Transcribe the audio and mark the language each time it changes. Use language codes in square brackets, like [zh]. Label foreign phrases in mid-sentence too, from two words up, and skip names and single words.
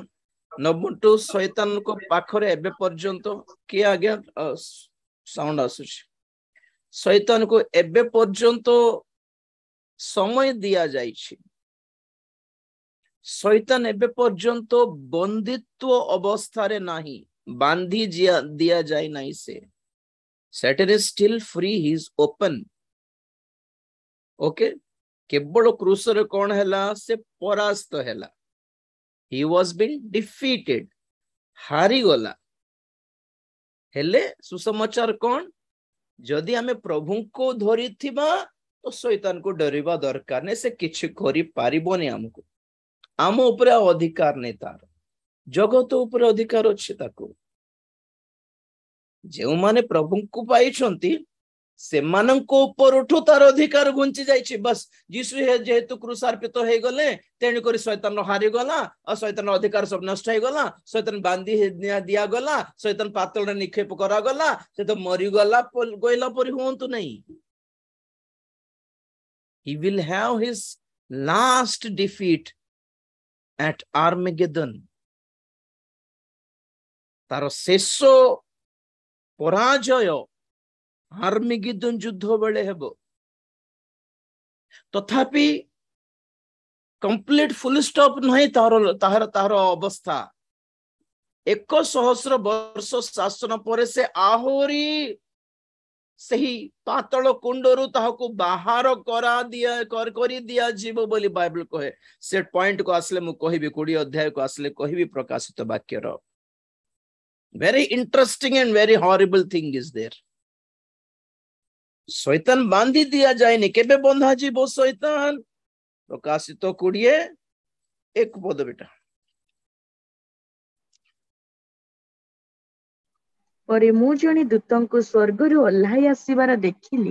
[or] ନମ୍ବର 2, ଶୈତାନଙ୍କ ପାଖରେ ଏବେ ପର୍ଯ୍ୟନ୍ତ କିଏ ଆଜ୍ଞା ସାଉଣ୍ଡ ଆସୁଛି? ଶୈତାନକୁ ଏବେ ପର୍ଯ୍ୟନ୍ତ ସମୟ ଦିଆଯାଇଛି। ଶୈତାନ ଏବେ ପର୍ଯ୍ୟନ୍ତ ବନ୍ଦିତ୍ୱ ଅବସ୍ଥାରେ ନାହିଁ, ବାନ୍ଧି ଦିଆଯାଇ ନାହିଁ। [en] ସେ Satan is still free, he is open. [or] ଓକେ, କେବଳ କ୍ରୁଶରେ କଣ ହେଲା? ସେ ପରାସ୍ତ ହେଲା। [en] He was being defeated, [or] ହାରିଗଲା। ହେଲେ ସୁସମାଚାର କଣ? ଯଦି ଆମେ ପ୍ରଭୁଙ୍କୁ ଧରିଥିବା ତ ଶୈତାନକୁ ଡରିବା ଦରକାର ନାହିଁ। ସେ କିଛି କରିପାରିବନି ଆମକୁ। ଆମ ଉପରେ ଆଉ ଅଧିକାର ନାହିଁ ତାର। ଜଗତ ଉପରେ ଅଧିକାର ଅଛି ତାକୁ। ଯେଉଁମାନେ ପ୍ରଭୁଙ୍କୁ ପାଇଛନ୍ତି ସେମାନଙ୍କ ଉପରଠୁ ତାର ଅଧିକାର ଘୁଞ୍ଚି ଯାଇଛି। ବାସ୍ ଯୀଶୁ ଯେହେତୁ କ୍ରୁଶାର୍ପିତ ହେଇଗଲେ, ତେଣୁକରି ଶୈତାନ ହାରିଗଲା ଆଉ ଶୈତାନ ଅଧିକାର ସବୁ ନଷ୍ଟ ହେଇଗଲା। ଶୈତାନ ବାନ୍ଧି ଦିଆଗଲା, ଶୈତାନ ପାତଳରେ ନିକ୍ଷେପ କରାଗଲା, ସେ ତ ମରିଗଲା କହିଲା ପରି ହୁଅନ୍ତୁ ନାହିଁ। [en] He will have his last defeat at Armageddon. [or] ତାର ଶେଷ ପରାଜୟ ଆର୍ମେଗେଦନ ଯୁଦ୍ଧ ବେଳେ ହେବ। ତଥାପି [en] complete full stop [or] ନାହିଁ ତାହାର ଅବସ୍ଥା। 1,000 ବର୍ଷ ଶାସନ ପରେ ସେ ଆହୁରି ସେହି ପାତଳ କୁଣ୍ଡରୁ ତାହାକୁ ବାହାର କରି ଦିଆଯିବ ବୋଲି ବାଇବଲ କହେ। ସେ ପଏଣ୍ଟକୁ ଆସିଲେ ମୁଁ କହିବି, 20 ଅଧ୍ୟାୟକୁ ଆସିଲେ କହିବି ପ୍ରକାଶିତ ବାକ୍ୟର। [en] Very interesting and very horrible thing is there. [or] ଶୈତାନ ବାନ୍ଧି ଦିଆଯାଏନି। କେବେ ବନ୍ଧା ଯିବ ଶୈତାନ? ପ୍ରକାଶିତ 20:1 ପଦ ବେଟା। ପରେ ମୁଁ ଜଣେ ଦୂତଙ୍କୁ ସ୍ୱର୍ଗରୁ ଓହ୍ଲାଇ ଆସିବାର ଦେଖିଲି।